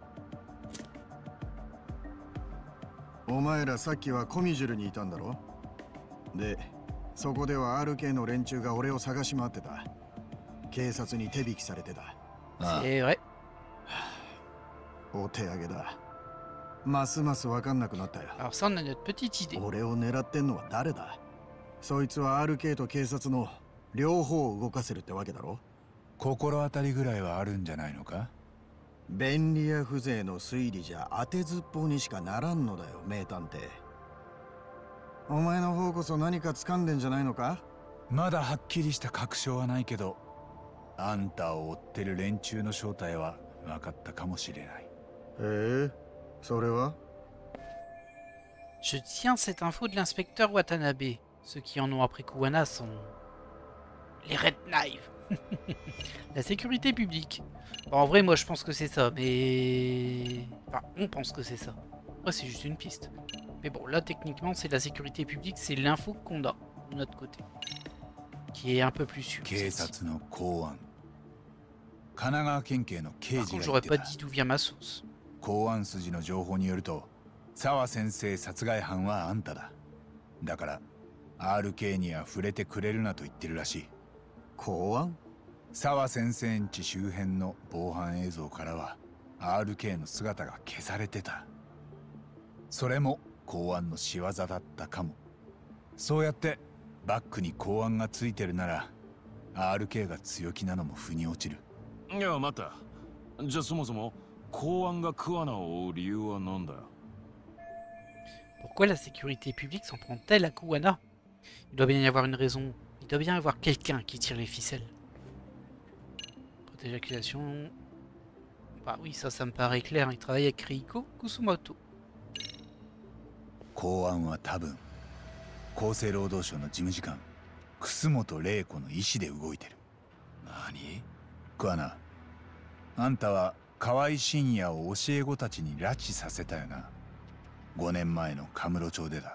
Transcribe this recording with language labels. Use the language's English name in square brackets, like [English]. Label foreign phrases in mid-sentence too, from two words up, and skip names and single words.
[Japanese] お前らさっきはコミジュルにいたんだろ。でそこでは RK の連中が俺を探し回ってた。警察に手引きされてた。 [French] C'est vrai. [Japanese] お手上げだ。ますます分かんなくなったよ。 [French] Alors ça, on a notre petite idée. [Japanese] 俺を狙ってんのは誰だ？そいつは RK と警察の両方を動かせるってわけだろ。心当たりぐらいはあるんじゃないのか？便利屋風情の推理じゃ当てずっぽうにしかならんのだよ、名探偵。お前の方こそ何か掴んでんじゃないのか？まだはっきりした確証はないけど、あんたを追ってる連中の正体は分かったかもしれない。それは？ [French] Je tiens cette info de l'inspecteur Watanabe. Ceux qui en ont appris Kuwana sont les Red Knives. La sécurité publique. Bon, en vrai, moi je pense que c'est ça, mais... Enfin, on pense que c'est ça. Après, c'est juste une piste. Mais bon, là, techniquement, c'est la sécité publique, c'est l'info qu'on a de notre côté. Qui est un peu plus sûr. [Japanese] 警察の公安。神奈川県警の刑 [French] Par [Japanese] 事 [French] contre, [Japanese] が [French] j'aurais [Japanese] 言 [French] pas [Japanese] ってた。 [French] dit d'où vient ma source. [Japanese] 公安筋の情報によると、沢先生殺害犯はあんただ。だから RK には触れてくれるなと言ってるらしい。公安？沢先生ん家周辺の防犯映像からは RK の姿が消されてた。それも公安の仕業だったかも。そうやってバックに公安がついてるなら RK が強気なのも腑に落ちる。いや待った。じゃあそもそも公安がクアナを追う理由は何だよ。 [French] Pourquoi la sécurité publique s'en prend-elle à Kuwana? Il doit bien y avoir une raison. Il doit bien y avoir quelqu'un qui tire les ficelles. Protéger l'accusation. Bah oui, ça me paraît clair. Il travaille avec Reiko Kusumoto. [Japanese] 公安は多分厚生労働省の事務次官楠本玲子の意思で動いてる。何？クアナ、あんたは河合信也を教え子たちに拉致させたよな。5年前のカムロ町でだ。